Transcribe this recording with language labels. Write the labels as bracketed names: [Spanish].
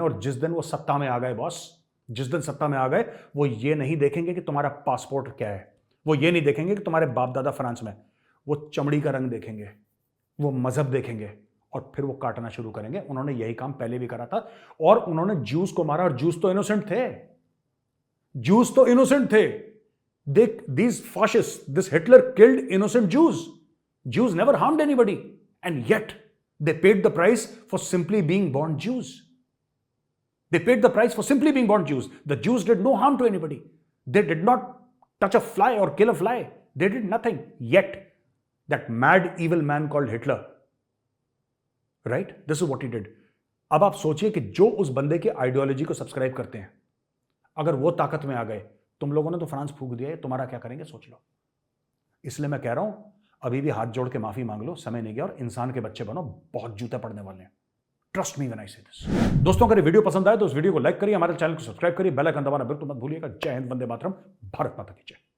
[Hindi] और जिस दिन वो सत्ता में आ गए बॉस, जिस दिन सत्ता में आ गए, वो ये नहीं देखेंगे कि तुम्हारा पासपोर्ट क्या है, वो ये नहीं देखेंगे कि तुम्हारे बाप दादा फ्रांस में, वो चमड़ी का रंग देखेंगे, वो मजहब देखेंगे, और फिर वो काटना शुरू करेंगे। उन्होंने यही काम पहले भी करा था, और उन्होंने जूस को मारा, और जूस तो इनोसेंट थे, जूस तो इनोसेंट थे। [English] These fascists, this Hitler killed innocent Jews. Jews never harmed anybody, and yet they paid the price for simply being born Jews. They paid the price for simply being born Jews. The Jews did no harm to anybody. They did not touch a fly or kill a fly. They did nothing. Yet that mad evil man called Hitler, right? This is what he did. [Hindi] अब आप सोचिए कि जो उस बंदे की ideology को subscribe करते हैं, अगर वो ताकत में आ गए, तुम लोगों ने तो फ्रांस फूंक दिया है, तुम्हारा क्या करेंगे सोच लो। इसलिए मैं कह रहा हूं, अभी भी हाथ जोड़ के माफी मांग लो, समय नहीं गया, और इंसान के बच्चे बनो, बहुत जूते पड़ने वाले हैं। [English] Trust me when I say this. [Hindi] दोस्तों, अगर वीडियो पसंद आए तो इस वीडियो को लाइक करिए, हमारे चैनल को सब्सक्राइब करिए, बेल आइकन दबाना बिल्कुल मत भूलिएगा। जय हिंद, वंदे मातरम, भारत माता की जय।